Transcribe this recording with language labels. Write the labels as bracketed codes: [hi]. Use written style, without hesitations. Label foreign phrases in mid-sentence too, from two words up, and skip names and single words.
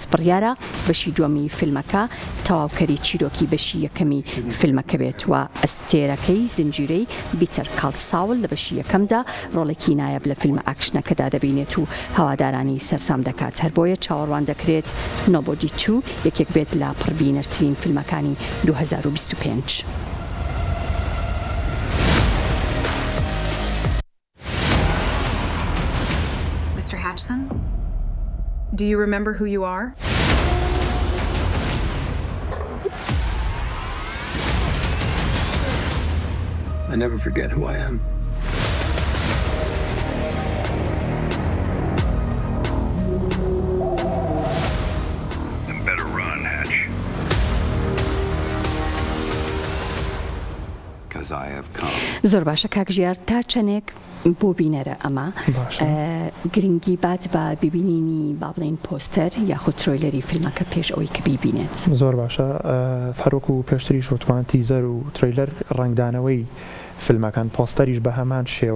[ckb] بڕیارە بەشی دووەمی فیلمەکە تەواوکەری چیرۆکی بەشی یەکەمی فیلمەکە بێت و ئەستێرەکەی زنجیرەی بیتەر کاڵساول لە بەشی یەکەمدا ڕۆڵێکی نایەب لە فیلمە ئاکشنەکەدا دەبینێت و هەوادارانی سەرسام دەکات. هەر بۆیە چاوەڕوان دەکرێت نۆبۆدی 2 یەکێک بێت لە پڕبینەرترین فیلمەکانی 2025. [en] Mr. Hatchson, do you remember who you are? I never forget who I am. Then better run, Hatch. Because I have come. [ckb] زۆر باشە کاک ژیار تا چەندێک بۆ بینەرە ئەمە گرنگی بات بە ببینینی با بڵێن پۆستەر یاخود ترۆیلەری فیلمەکە پێش ئەوەی کە بیبینێت. زۆر باشە فەرۆک و پێشتری شوتوان تیزەر و ترۆیلەر ڕنگدانەوەی فیلمەکان پۆستەریش بە هەمان شێوە.